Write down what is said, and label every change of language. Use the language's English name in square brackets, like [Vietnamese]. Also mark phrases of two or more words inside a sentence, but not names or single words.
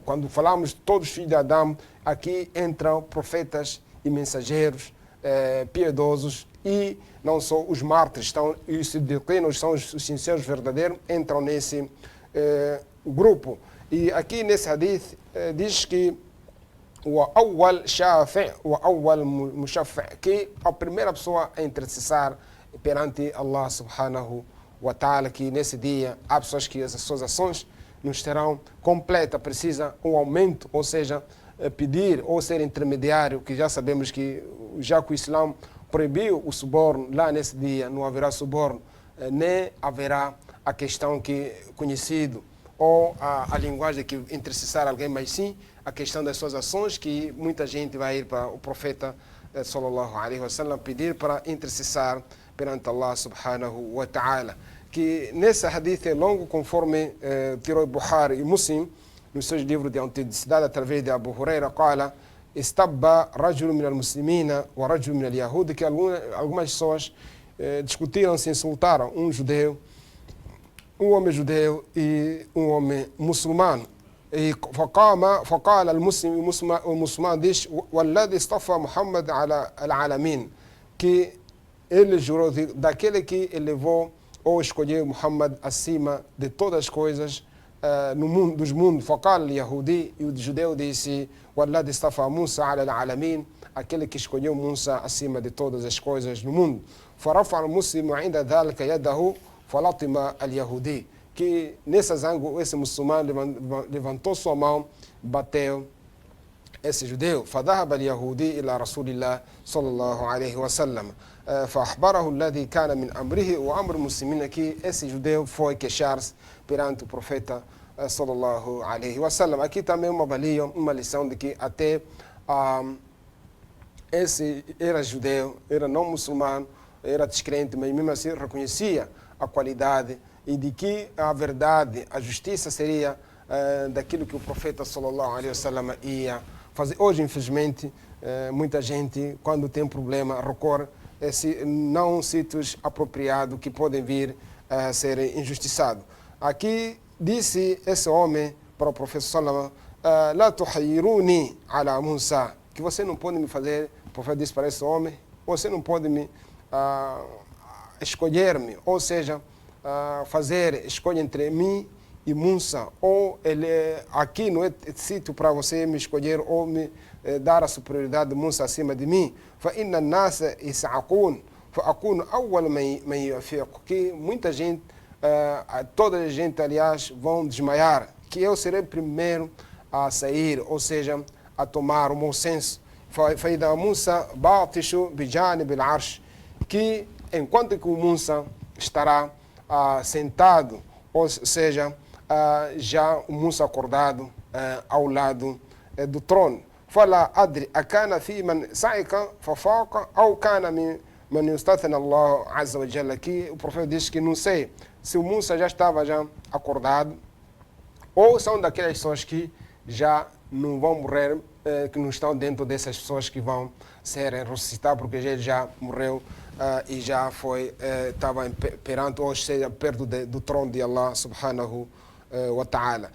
[Portuguese] Quando falamos de todos os filhos de Adão, aqui entram profetas e mensageiros piedosos, e não só os mártires, e os siddiqinos, são os sinceros verdadeiros, entram nesse grupo. E aqui nesse hadith diz que o [Arabic] أول شافع' [Portuguese] o [Arabic] أول مشفع', [Portuguese] que a primeira pessoa a intercessar perante [Arabic] الله سبحانه وتعالى, [Portuguese] que nesse dia há pessoas que as suas ações não estarão completas, precisa um aumento, ou seja, pedir ou ser intermediário, que já sabemos que já que o Islã proibiu o suborno, lá nesse dia não haverá suborno, nem haverá a questão que conhecido ou a linguagem que intercessar alguém, mas sim a questão das suas ações, que muita gente vai ir para o profeta [Arabic] صلى الله عليه وسلم [Portuguese] pedir para intercessar perante [Arabic] الله سبحانه وتعالى. [Portuguese] Que nesse hadith é longo, conforme tirou Bukhari e Muslim nos seus livros de autenticidade através de Abu Huraira, [Arabic] قال استبى رجل من المسلمين ورجل من اليهود, [Portuguese] que algumas pessoas discutiram, se insultaram, um homem judeu e um homem muçulmano. E [Arabic] فقال المسلم, [Portuguese] o muçulmano diz [Arabic] والذي اصطفى محمد على العالمين, [Portuguese] que ele jurou daquele que elevou ou escolheu Muhammad acima de todas as coisas no mundo dos mundos. [Arabic] فقال اليهودي, [Portuguese] e o judeu disse [Arabic] والذي اصطفى موسى على العالمين, [Portuguese] aquele que escolheu Musa acima de todas as coisas no mundo. [Arabic] فرفع المسلم عند ذلك يده فلطم اليهودي, [Portuguese] que nessa zango esse muçulmano levantou sua mão, bateu esse judeu. [Arabic] فذهب اليهودي إلى رسول الله صلى الله عليه وسلم فأخبره الذي كان من أمره وأمر المسلمين, [Portuguese] que esse judeu foi queixar-se perante o profeta [Arabic] صلى الله عليه وسلم. [Portuguese] Aqui também uma valia, uma lição de que até esse era judeu, era não muçulmano, era descrente, mas mesmo assim reconhecia a qualidade e de que a verdade, a justiça seria daquilo que o profeta [Arabic] صلى الله عليه وسلم [Portuguese] ia fazer. Hoje, infelizmente, muita gente, quando tem problema, recorre não sítios apropriados que podem vir a ser injustiçados. Aqui disse esse homem para o profeta [Arabic] صلى الله لا تخيروني على موسى, [Portuguese] que você não pode me fazer, o profeta disse para esse homem, você não pode me escolher-me, ou seja, fazer escolha entre mim e Musa, ou aqui não é sítio para você me escolher ou me dar a superioridade de Musa acima de mim. [Arabic] فإن الناس يسعقون فأكون أول من يفيق, [Portuguese] que muita gente, toda a gente aliás vão desmaiar, que eu serei primeiro a sair, ou seja, a tomar o bom senso. [Arabic] فإذا موسى باطش بجانب العرش, [Portuguese] que enquanto que o Musa estará sentado, ou seja, já o Musa acordado ao lado do trono. [Arabic] فلا أدري أكان في من صعق ففاق أو كان من يستثنى الله عز وجل, [Portuguese] que o profeta diz que não sei se o Musa já estava acordado ou são daquelas pessoas que já não vão morrer, que não estão dentro dessas pessoas que vão ser ressuscitadas, porque ele já morreu e já foi, estava perante, ou seja, perto do trono de [Arabic] الله سبحانه وتعالى.